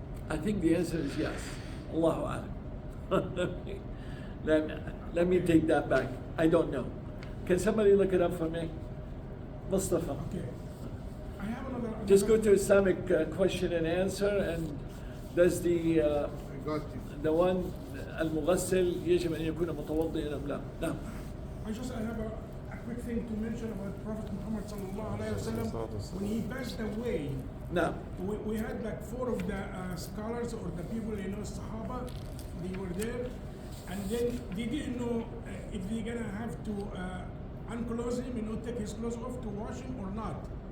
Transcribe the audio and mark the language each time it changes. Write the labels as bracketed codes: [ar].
[en] I think the answer is yes. Allahu A'lam. Let me take that back. I don't know. Can somebody look it up for me? Mustafa. Okay. I have another. Just go to Islamic question and answer, and does the I got you. the one [ar] المغسل يجب أن يكون متوضئا أم لا؟ نعم. [en] I have a quick thing to mention about Prophet Muhammad sallallahu alaihi wasallam. When he passed away, [ar] نعم. [en] we had like 4 of the scholars or the people, Sahaba, they were there, and then they didn't know if they're gonna have to unclothe him, take his clothes off to wash him or not.